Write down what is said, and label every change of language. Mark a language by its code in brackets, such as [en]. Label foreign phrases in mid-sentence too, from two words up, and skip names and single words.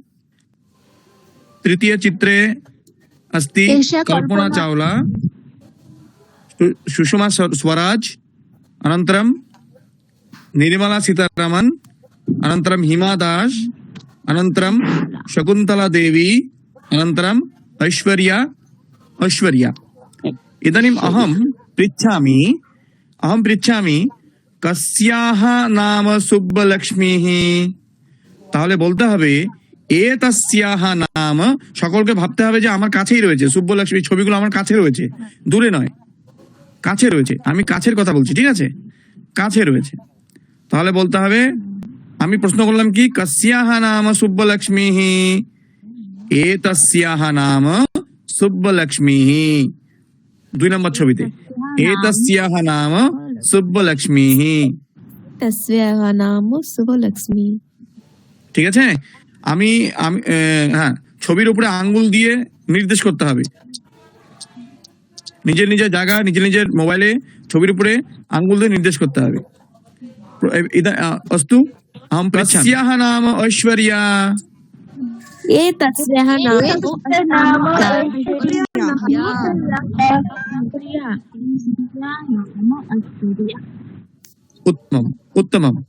[sa] तृतीय चित्रे अस्ति कल्पना चावला, सुषमा स्वराज, अनन्तरं निर्मला सीतारामन, अनन्तरं हिमा दास, अनन्तरं शकुन्तला देवी, अनन्तरं ऐश्वर्या। इदानीम् अहं पृच्छामि कस्याः नाम सुब्बलक्ष्मीः? [bn] তাহলে বলতে হবে [sa] এতস্যাহ নাম। [bn] সকলকে ভাবতে হবে যে আমার কাছেই রয়েছে সুব্বলক্ষ্মী, ছবিগুলো আমার কাছে রয়েছে, দূরে নয়, কাছে রয়েছে। আমি কাছের কথা বলছি, ঠিক আছে, কাছে রয়েছে। তাহলে বলতে হবে, আমি প্রশ্ন করলাম কি, [sa] কস্যাহ নাম সুব্বলক্ষ্মীः? এতস্যাহ নাম সুব্বলক্ষ্মীः। [bn] 2 নম্বর ছবিতে [sa] এতস্যাহ নাম সুব্বলক্ষ্মীः। [bn] तस्याः नाम शुभलक्ष्मी। ঠিক আছে, আমি হ্যাঁ, ছবির উপরে আঙ্গুল দিয়ে নির্দেশ করতে হবে। নিজের নিজের জায়গা, নিজের মোবাইলে ছবির উপরে আঙ্গুল দিয়ে নির্দেশ করতে হবে। [sa] अस्तु, अहं पृच्छामि कस्याः नाम ऐश्वर्या? एतस्याः नाम उत्तमम्।